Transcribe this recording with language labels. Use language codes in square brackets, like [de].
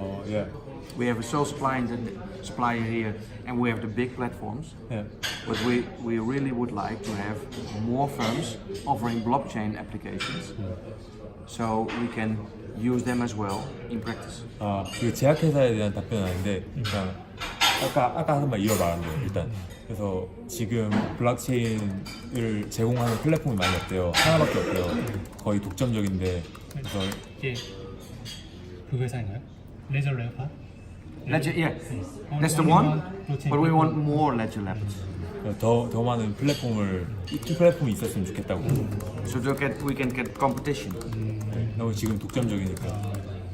[en] Yeah. We have a sole supplier here, and we have the big platforms. Yeah. But we really would like to have more firms offering blockchain applications, so we can use them as well in practice. [ko] 그 제약회사에 대한 답변은 아닌데 그냥 아까 하는 말 이어말한 거예요. 일단 그래서 지금 블록체인을 제공하는 플랫폼이 많이 없대요. 하나밖에 없대요. 거의 독점적인데 그래서 이게 그 회사인가요? ledger.lab? [en] Ledger, yeah, that's the one. But we want more Ledger Labs. [ko] 더 많은 플랫폼이 있었으면 좋겠다고. [en] So we can get competition. [ko] 너무 지금 독점적이니까.